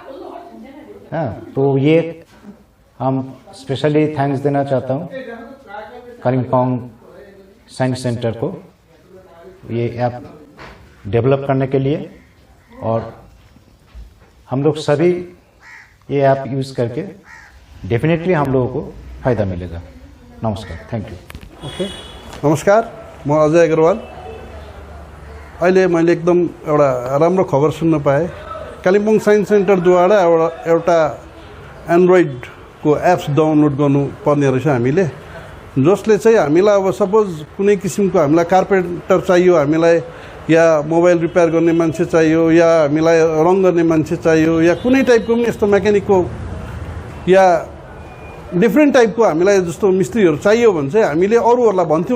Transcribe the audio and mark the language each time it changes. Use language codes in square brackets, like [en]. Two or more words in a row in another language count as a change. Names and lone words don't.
[hi] तो ये हम [en] specially thanks [hi] देना चाहता हूँ कालिम्पोंग साइंस सेंटर को ये [en] app develop [hi] करने के लिए, और हम लोग सभी ये [en] app use [hi] करके डेफिनेटली हम लोगों को फायदा मिलेगा। [en] नमस्कार, thank you. ओके, [ne] नमस्कार, म अजय अग्रवाल। अहिले मैले एकदम एउटा राम्रो खबर सुन्न पाएँ। कालिम्पोङ साइन्स सेन्टरद्वारा एउटा एन्ड्रोइडको एप्स डाउनलोड गर्नुपर्ने रहेछ हामीले, जसले चाहिँ हामीलाई अब सपोज कुनै किसिमको हामीलाई कार्पेन्टर चाहियो, हामीलाई या [en] mobile repair [ne] गर्ने मान्छे चाहियो, या हामीलाई रङ गर्ने मान्छे चाहियो, या कुनै टाइपको पनि यस्तो मेकानिकको या डिफ्रेन्ट टाइपको हामीलाई जस्तो मिस्त्रीहरू चाहियो भने चाहिँ हामीले अरूहरूलाई भन्थ्यौँ।